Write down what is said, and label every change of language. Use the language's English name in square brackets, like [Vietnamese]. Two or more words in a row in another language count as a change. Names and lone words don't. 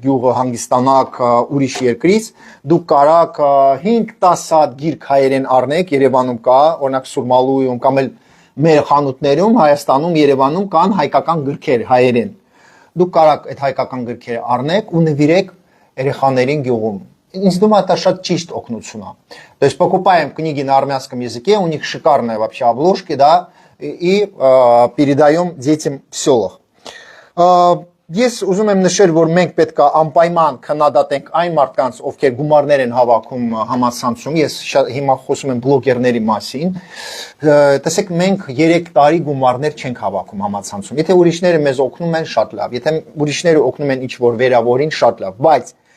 [Armenian] գյուղը հանգստանաք ուրիշ երկրից, դուք կարաք 5-10 հատ գիրք հայերեն առնեք, Երևանում կա, օրինակ Սուրմալույում կամ էլ մեր խանութներում, Հայաստանում, Երևանում կան հայկական գրքեր հայերեն։ Դուք կարաք այդ հայկական գրքերը առնեք ու նվիրեք երեխաներին գյուղում։ Ինձ [Russian] думаю, это [Armenian] շատ ճիշտ օգնություն է։ [Russian] То есть покупаем книги на армянском языке, у них шикарные вообще обложки, да, и передаем детям в селах. [Armenian] Ես ուզում եմ նշել, որ մենք պետք է անպայման քննադատենք այն մարդկանց, ովքեր գումարներ են հավաքում համացանցում, ես հիմա խոսում եմ բլոգերների մասին, տեսեք մենք 3 տարի գումարներ չենք հավաքում համացանցում, եթե ուրիշները մեզ օգնում են շատ լավ, եթե ուրիշները օգնում են ինչ-որ վերավորին շատ լավ, բայց